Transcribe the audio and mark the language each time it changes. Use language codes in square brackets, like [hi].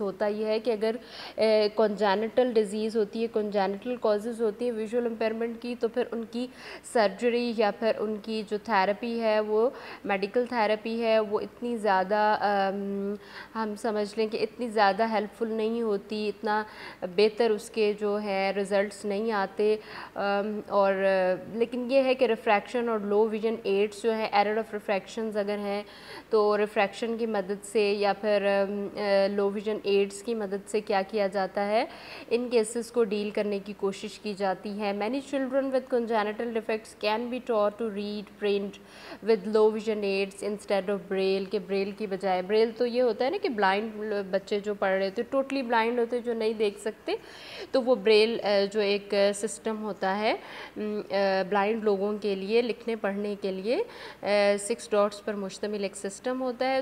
[ur] ہوتا یہ ہے کہ اگر کنجینیٹل ڈیزیز ہوتی ہے, کنجینیٹل کازز ہوتی ہیں ویژول امپیئرمنٹ کی, تو پھر ان کی سرجری یا پھر ان کی جو تھراپی ہے وہ میڈیکل تھراپی ہے وہ اتنی زیادہ ہم سمجھ لیں کہ اتنی زیادہ ہیلپ فل نہیں ہوتی, اتنا بہتر اس کے جو ہے رزلٹس نہیں آتے. اور لیکن یہ ہے کہ ریفریکشن اور لو ویژن ایڈس جو ہیں, ایرر آف ریفریکشنز اگر ہیں تو ریفریکشن کی مدد سے یا پھر لو ویژن ایڈس کی مدد سے کیا کیا جاتا ہے, ان کیسز کو ڈیل کرنے کی کوشش کی جاتی ہے. [en] Many children with congenital defects can be taught to read print with low vision aids instead of braille. [ur] کہ بریل کی بجائے, بریل تو یہ ہوتا ہے نا کہ بلائنڈ بچے جو پڑھ رہے ہوتے, ٹوٹلی بلائنڈ ہوتے جو نہیں دیکھ سکتے, تو وہ بریل جو ایک سسٹم ہوتا ہے بلائنڈ لوگوں کے لیے لکھنے پڑھنے کے لیے 6 ڈاٹس پر مشتمل ایک سسٹم ہوتا ہے.